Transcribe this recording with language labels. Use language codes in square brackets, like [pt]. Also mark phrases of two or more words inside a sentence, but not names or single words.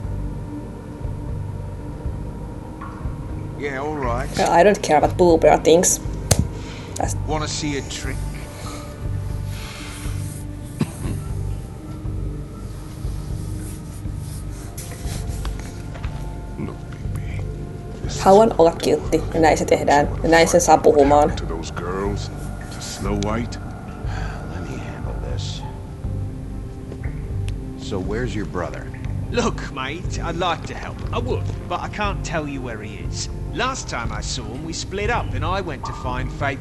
[en] Yeah, all right. I don't care about boober things. Want to see a trick? Look, Bigby. This is [fi] Haluan olla kiltti, ja näin se tehdään, ja näin sen saa puhumaan. [en] to those girls, to Snow White. Let me handle this. So where's your brother? Look, mate, I'd like to help. I would, but I can't tell you where he is. Last time I saw him, we split up and I went to find Faith.